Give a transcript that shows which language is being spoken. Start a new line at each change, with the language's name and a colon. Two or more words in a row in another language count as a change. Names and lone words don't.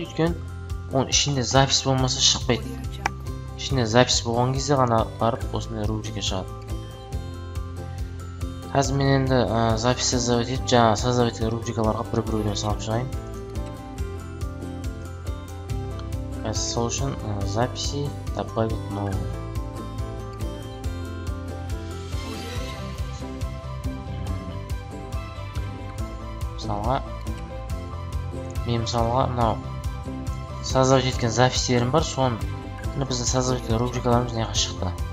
Kazakh: Өйткені оның ішінде запись болмаса шықпайды. Ішінде запись болған кезде ғана барып осындай рубрика шығады. Қазір мен енді
Russian: запись создавать
Kazakh: етіп, жаңа создавать еткен рубрикаларға бір-бірден салып шығайын. Қазір сол үшін
Russian: записи добавить новую.
Kazakh: Мысалға, мен мысалға мынау создавать еткен запистерім бар, соны біздің создавать еткен рубрикаларымыз неға шықты.